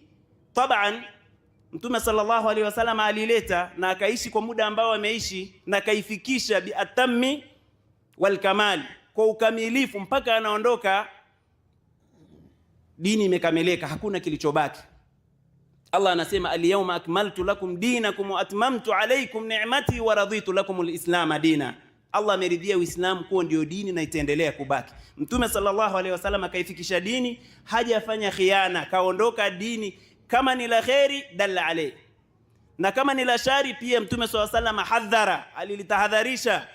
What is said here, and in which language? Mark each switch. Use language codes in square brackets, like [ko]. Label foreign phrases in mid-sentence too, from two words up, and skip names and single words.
[sw] Taban Mtume [ar] صلى الله عليه وسلم [sw] alileta na akaishi kwa muda ambao ameishi, na kaifikisha [ar] بالتمام والكمال, [sw] kwa ukamilifu, mpaka anaondoka dini imekamilika, hakuna kilichobaki. Allah anasema [ar] اليوم أكملت لكم دينكم وأتممت عليكم نعمتي ورضيت لكم الإسلام دينا. [sw] Allah ameridhia Uislamu kuwa ndio dini na itaendelea kubaki. Mtume [ar] صلى الله عليه وسلم [sw] akaifikisha dini, hajafanya khiana, kaondoka dini. Kama ni la khairi [ar] دل عليه, [sw] na kama ni la shari pia Mtume [ar] صلى الله عليه وسلم [sw] hadhara, alilitahadharisha.